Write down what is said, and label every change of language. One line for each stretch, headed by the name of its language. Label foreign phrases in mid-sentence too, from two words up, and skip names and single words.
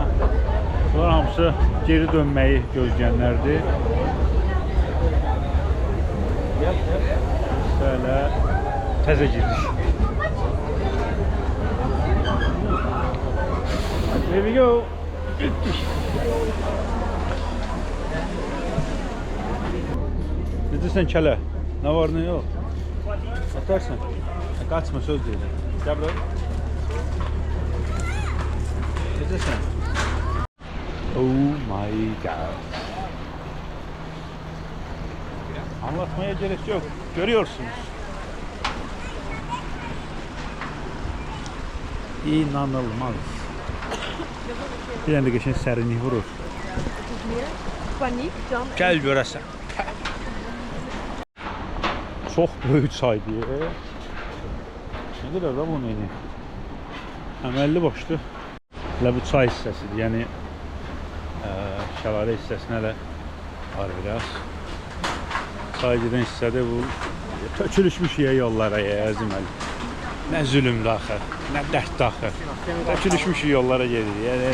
Azerbaijani: Bunlar hamısı geri dönməyi gözləyənlərdir. Böyle təzə giriş.
English: Here we go.
Azerbaijani: Necəsən kələ? Nə var nə yox?
Turkish: Atarsın. Kaçma söz değil. Gel buraya.
Azerbaijani: Necəsən?
English: Oh my god.
Turkish: Anlatmaya gerek yok. Görüyorsunuz. İnanılmaz. Bir tane de geçen serinlik vurur.
Azerbaijani: Gel görəsən.
Turkish: Çok büyük çay diye. Ne kadar da bunun eni?
Azerbaijani: əməlli boşdur. Hələ bu çay hissəsidir, yəni şəlalə hissəsinə hələ var biraz. Çay gedən hissədə bu tökülüşmüş yollara əziməli. Nə zülümdür axı, nə dərddir axı. Tökülüşmüş yollara gedir, yəni.